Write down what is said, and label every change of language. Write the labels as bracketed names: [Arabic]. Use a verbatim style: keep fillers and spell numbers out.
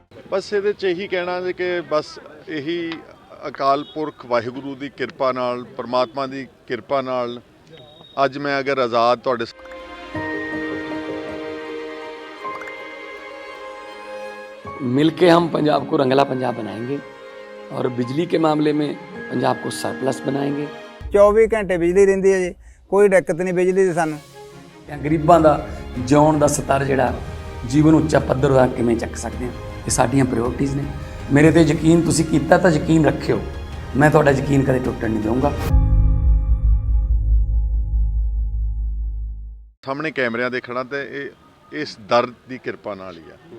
[Punjabi] ਬਸ ਇਹਦੇ 'ਚ ਇਹੀ ਕਹਿਣਾ ਜੇ ਕਿ ਬਸ ਇਹੀ ਅਕਾਲ ਪੁਰਖ ਵਾਹਿਗੁਰੂ ਦੀ ਕਿਰਪਾ ਨਾਲ, ਪਰਮਾਤਮਾ ਦੀ ਕਿਰਪਾ ਨਾਲ ਅੱਜ ਮੈਂ ਅਗਰ ਆਜ਼ਾਦ ਤੁਹਾਡੇ [Hindi] मिल के हम पंजाब को रंगला पंजाब बनाएंगे और बिजली के मामले में पंजाब को सरप्लस बनाएंगे। [Punjabi] चौबी घंटे बिजली रहिंदी है जी, कोई दिक्कत नहीं बिजली दी सानू। ਗਰੀਬਾਂ ਦਾ ਜਿਉਣ ਦਾ ਸਤਰ ਜਿਹੜਾ ਜੀਵਨ ਉੱਚਾ ਪੱਧਰ ਦਾ ਕਿਵੇਂ ਚੱਕ ਸਕਦੇ ਹਾਂ, ਇਹ ਸਾਡੀਆਂ ਪ੍ਰਾਇੋਰਟੀਜ਼ ਨੇ। ਮੇਰੇ ਤੇ ਯਕੀਨ ਤੁਸੀਂ ਕੀਤਾ ਤਾਂ ਯਕੀਨ ਰੱਖਿਓ, ਮੈਂ ਤੁਹਾਡਾ ਯਕੀਨ ਕਦੇ ਟੁੱਟਣ ਨਹੀਂ ਦਊਂਗਾ। ਸਾਹਮਣੇ ਕੈਮਰਿਆਂ ਦੇਖਣਾ ਤੇ ਇਹ ਇਸ ਦਰਦ ਦੀ ਕਿਰਪਾ ਨਾਲ ਹੀ ਆ।